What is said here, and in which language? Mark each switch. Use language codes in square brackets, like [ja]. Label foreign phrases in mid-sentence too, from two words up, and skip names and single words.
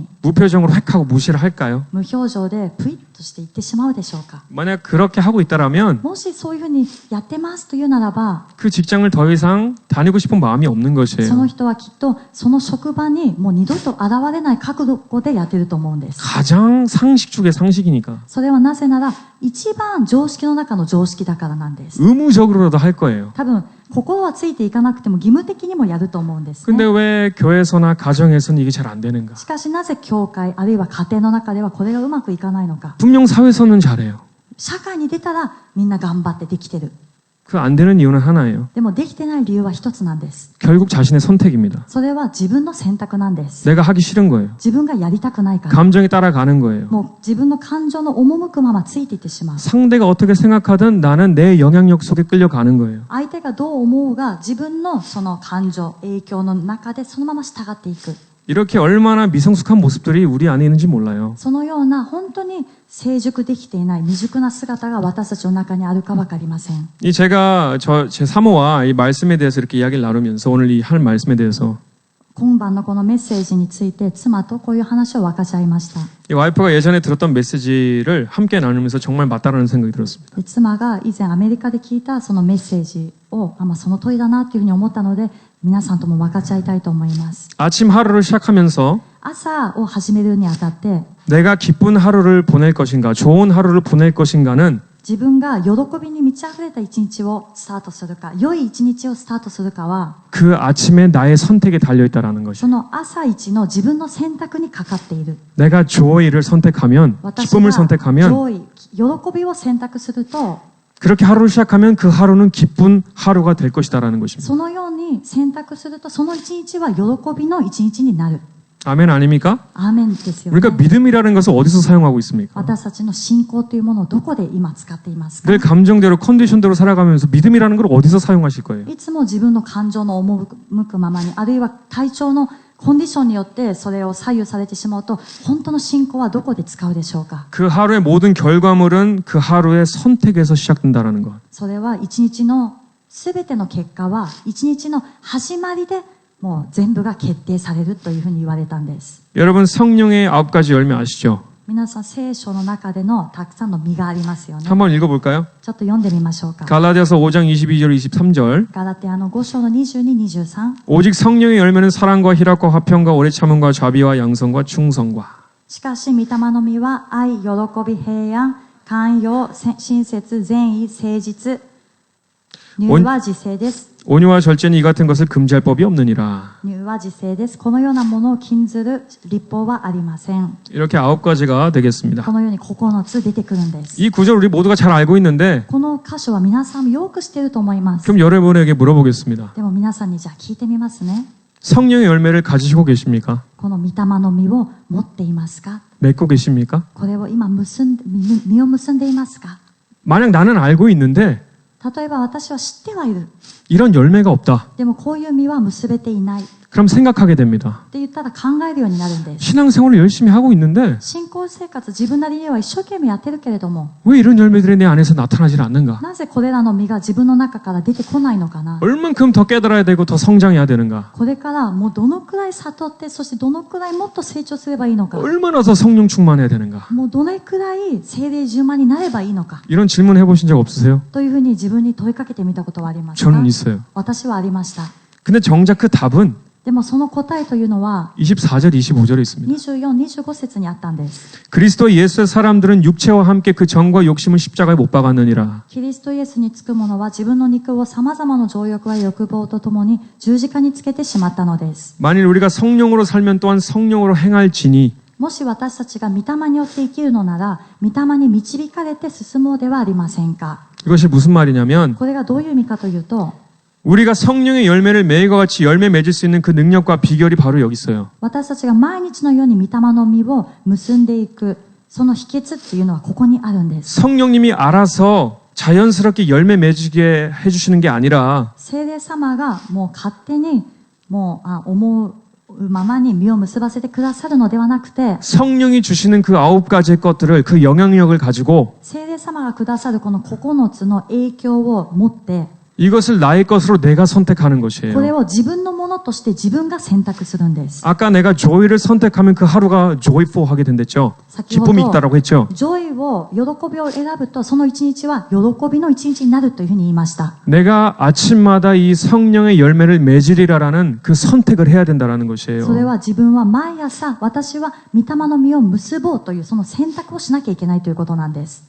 [ko] 무표정으로 획 하고 무시를 할까요? [ja] 無表情でプイッとして言ってしまうでしょうか？ [ko] 만약 그렇게 하고 있다라면 [ja] もしそういうふうにやってますというならば、 [ko] 그 직장을 더 이상 다니고 싶은 마음이 없는 [ja] そ [ko] 것이에요. [ja] の人はきっとその職場にもう二度と現れない覚悟でやってると思うんです。 [ko] 가장 상식 중의 상식이니까 [ja] それはなぜなら一番常識の中の常識だからなんです。 [ko] 의무적으로라도 할 거예요. [ja] 多分心はついていかなくても義務的にもやると思うんです [ko] 근데 [ja] ね。 [ko] 왜 교회에서나 가정에서는 이게 잘 안 되는가? [ja] しかしなぜ教会あるいは家庭の中ではこれがうまくいかないのか。 [ko] 분명 사회에서는 잘해요. [ja] 社会に出たらみんな頑張ってできてる。 [ko] 그 안 되는 이유는 하나예요. [ja] でもできてない理由は一つなんです。 [ko] 결국 자신의 선택입니다. [ja] それは自分の選択なんです。 [ko] 내가 하기 싫은 거예요. [ja] 自分がやりたくないから。 [ko] 감정에 따라가는 거예요. [ja] もう自分の感情の赴くままついていってしまう。 [ko] 상대가 어떻게 생각하든 나는 내 영향력 속에 끌려가는 거예요. [ja] 相手がどう思うが自分のその感情、影響の中でそのまま従っていく。 [ko] 이렇게 얼마나 미성숙한 모습들이 우리 안에 있는지 몰라요. [ja] そのような本当に成熟できていない未熟な姿が私たちの中にあるかわかりません。 [ko] 제가 제 사모와 이 말씀에 대해서 이렇게 이야기를 나누면서 오늘 이 할 말씀에 대해서 [ja] 今晩のこのメッセージについて妻とこういう話を分かち合いました。 [ko] 이 와이프가 예전에 들었던 메시지를 함께 나누면서 정말 맞다라는 생각이 들었습니다. [ja] で妻が以前アメリカで聞いたそのメッセージをその通りだなというふうに思ったので皆さんとも分かち合いたいと思います。 [ko] 아침 하루를 시작하면서 [ja] 朝を始めるにあたって [ko] 내가 기쁜 하루를 보낼 것인가, 좋은 하루를 보낼 것인가는 [ja] 自分が喜びに満ち溢れた一日をスタートするか、良い一日をスタートするかは [ko] 그 아침에 나의 선택에 달려 있다라는 것이. [ja] その朝一の自分の選択にかかっている。 [ko] 내가 joy를 선택하면, [ja] 私 [ko] 기쁨을 [ja] が [ko] 선택하면 [ja] 喜びを選択すると [ko] 그렇게 하루를 시작하면 그 하루는 기쁜 하루가 될 것이다라는 것입니다. [ja] そのように選択するとその一日は喜びの一日になる。 [ko] 아멘 아닙니까? [ja] アーメンですよね。 [ko] 우리가 믿음이라는 것을 어디서 사용하고 있습니까? [ja] 私たちの信仰というものをどこで今使っていますか？ [ko] 늘 감정대로 컨디션대로 살아가면서 믿음이라는 걸 어디서 사용하실 거예요? [ja] いつも自分の感情の赴くままに、あるいは体調のコンディションによってそれを左右されてしまうと、本当の信仰はどこで使うでしょうか？ [ko] 그 하루의 모든 결과물은 그 하루의 선택에서 시작된다라는 것. [ja] それは一日のすべての結果は一日の始まりでもう全部が決定されるというふうに言われたんです。 [ko] 여러분 성령의 9가지 열매 아시죠? [ja] 皆さん聖書の中でのたくさんの実がありますよね。 [ko] 한번 읽어볼까요? [ja] ちょっと読んでみましょうか。 [ko] 갈라디아서 5장 22절 23절 [ja] ガラテアの5章の22、23。 [ko] 오직 성령의 열매는 사랑과 희락과 화평과 오래 참음과 자비와 양성과 충성과 [ja] しかし、御霊の実は愛、喜び、平安、寛容、親切、善意、誠実。乳は自制です。 [ko] 온유와 절제는 이 같은 것을 금지할 법이 없느니라. [ja] 乳は自制です。このようなものを禁ずる律法はありません。 [ko] 이렇게 9가지가 되겠습니다. [ja] このように9つ出てくるんです。 [ko] 이 구절 우리 모두가 잘 알고 있는데 [ja] この箇所は皆さんもよく知っていると思います。 [ko] 그럼 여러분에게 물어보겠습니다. [ja] でも皆さんにじゃあ聞いてみますね。 [ko] 성령의 열매를 가지시고 계십니까? [ja] この御霊の実を持っていますか？ [ko] 맺고 계십니까? [ja] これを今実を結んでいますか？ [ko] 만약 나는 알고 있는데 [ja] 例えば私は知ってはいる。 [ko] 이런 열매가 없다. [ja] でもこういう実は結べていない。 [ko] 그럼 생각하게 됩니다. [ja] って言ったら考えるようになるんです。 [ko] 신앙생활을 열심히 하고 있는데 [ja] 信仰生活自分なりには一生懸命やってるけれども [ko] 왜 이런 열매들이 내 안에서 나타나질 않는가? [ja] なぜこれらの実が自分の中から出てこないのかな。 [ko] 얼만큼 더 깨달아야 되고 더 성장해야 되는가? [ja] これからもうどのくらい悟って、そしてどのくらいもっと成長すればいいのか。 [ko] 얼마나 더 성령 충만해야 되는가? [ja] もうどれくらい聖霊充満になればいいのか。 [ko] 이런 질문 해보신 적 없으세요? [ja] というふうに自分に問いかけてみたことはありますか？ [ko] 저는 있어요. [ja] 私はありました。 [ko] 근데 정작 그 답은 [ja] でもその答えというのは [ko] 24절, 25절에 있습니다. [ja] 24、25 節にあったんです。 [ko] 그리스도 예수의 사람들은 육체와 함께 그 정과 욕심을 십자가에 못 박았느니라. [ja] キリストイエスにつく者は自分の肉を様々な情欲や欲望とともに十字架につけてしまったのです。 [ko] 만일 우리가 성령으로 살면 또한 성령으로 행할지니 [ja] もし私たちが御霊によって生きるのなら、御霊に導かれて進もうではありませんか。 [ko] 이것이 무슨 말이냐면 [ja] これがどういう意味かというと、 [ko] 우리가 성령의 열매를 매일과 같이 열매 맺을 수 있는 그 능력과 비결이 바로 여기 있어요. [ja] 私たちが毎日のように御霊の実を結んでいく、その秘訣っていうのはここにあるんです。 [ko] 성령님이 알아서 자연스럽게 열매 맺게 해주시는 게 아니라 [ja] 聖霊様がもう勝手にもう思うままに実を結ばせてくださるのではなくて、 [ko] 성령이 주시는 그 9가지의 것들을 그 영향력을 가지고 [ja] 聖霊様がくださるこの9つの影響を持って、 [ko] 이것을 나의 것으로 내가 선택하는 [ja] これ [ko] 것이에요. [ja] を自分のものとして自分が選択するんです。 [ko] 아까 내가 joy를 선택하면 그 하루가 joyful 하게 된댔죠. 기쁨이 있다라고 했죠. [ja] ジョイを、喜びを選ぶと、その一日は喜びの一日になるというふうに言いました。 [ko] 내가 아침마다 이 성령의 열매를 맺으리라라는 그 선택을 해야 된다라는 [ja] それ [ko] 것이에요. [ja] は自分は毎朝、私は御霊の実を結ぼうというその選択をしなきゃいけないということなんです。